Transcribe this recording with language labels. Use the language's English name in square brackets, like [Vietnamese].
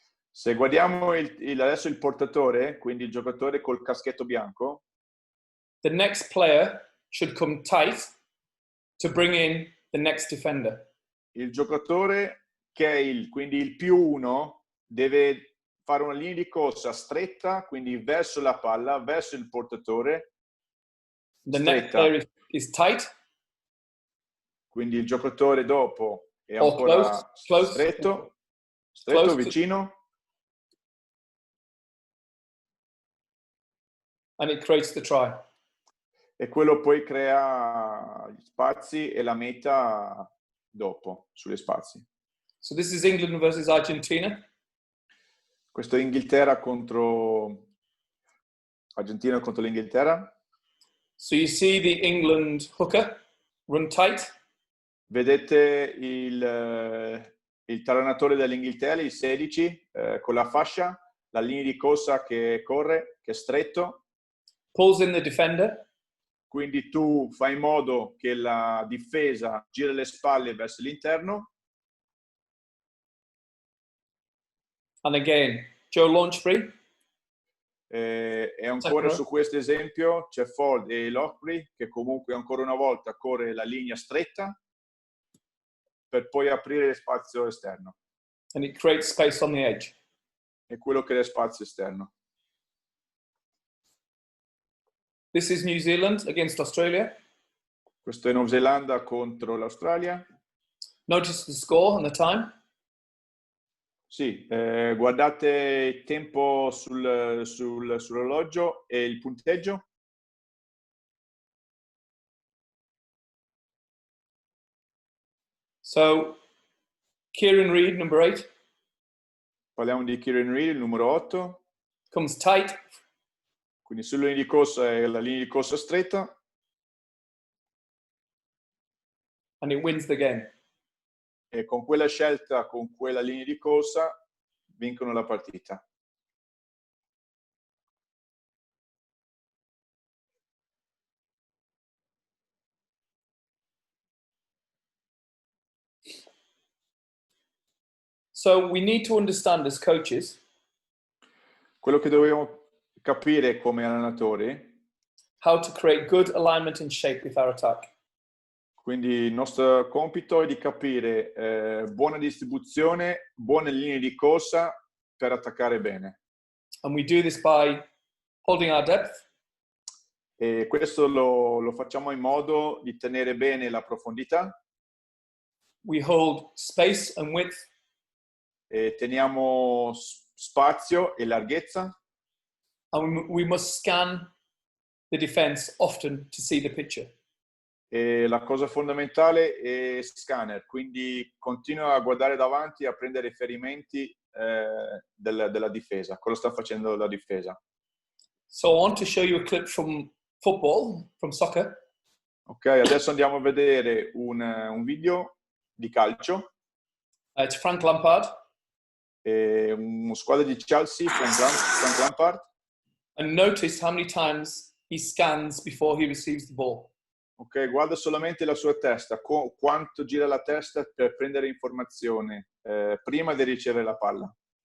[Italian] Se guardiamo adesso il portatore, quindi il giocatore col caschetto bianco, [English] the next player should come tight to bring in the next defender. [Italian] il giocatore che è quindi il +1 deve fare una linea di corsa stretta, quindi verso la palla, verso il portatore. [English] The next player is tight. [Italian] Quindi il giocatore dopo è ancora stretto, vicino. [English] And it creates the try. [Italian] E quello poi crea gli spazi e la meta dopo, sugli spazi. [English] So this is England versus Argentina. [Italian] Questo è Inghilterra contro Argentina contro l'Inghilterra. [English] So you see the England hooker run tight. [Italian] Vedete il talonatore dell'Inghilterra, il 16, con la fascia la linea di corsa che corre, che è stretto. [English] Pulls in the defender. [Italian] Quindi tu fai in modo che la difesa gira le spalle verso l'interno. [English] And again, Joe Launchbury. [Italian] E ancora su questo esempio c'è Ford e Lockbury che comunque ancora una volta corre la linea stretta per poi aprire spazio esterno. [English] And it creates space on the edge. [Italian] È quello che è spazio esterno. [English] This is New Zealand against Australia. [Italian] Questo è Nuova Zelanda contro l'Australia. [English] Notice the score and the time. [Italian] Sì, guardate il tempo sull'orologio e il punteggio. [English] So, Kieran Reid, number 8. [Italian] Parliamo di Kieran Reid, il numero 8. [English] Comes tight. [Italian] Quindi sulla linea di corsa è la linea di corsa stretta. [English] And it wins the game. [Italian] E con quella scelta, con quella linea di corsa, vincono la partita. [English] So we need to understand as coaches [Italian] Quello che dobbiamo capire come allenatori, [English] how to create good alignment and shape with our attack. [Italian] quindi il nostro compito è di capire buona distribuzione, buone linee di corsa per attaccare bene. [English] And we do this by holding our depth, [Italian] E questo lo facciamo in modo di tenere bene la profondità, [English] we hold space and width, [Italian] e teniamo spazio e larghezza, [English] and we must scan the defense often to see the picture. [Italian] e la cosa fondamentale è scanner, quindi continua a guardare davanti, a prendere riferimenti della difesa, cosa sta facendo la difesa. [English] So I want to show you a clip from football, from soccer. [Italian] Ok, adesso andiamo a vedere un video di calcio. [English] It's Frank Lampard. [Italian] Una squadra di Chelsea, Frank Lampard. [English] And notice how many times he scans before he receives the ball. [Italian] Ok, guarda solamente la sua testa, quanto gira la testa per prendere informazione prima di ricevere la palla.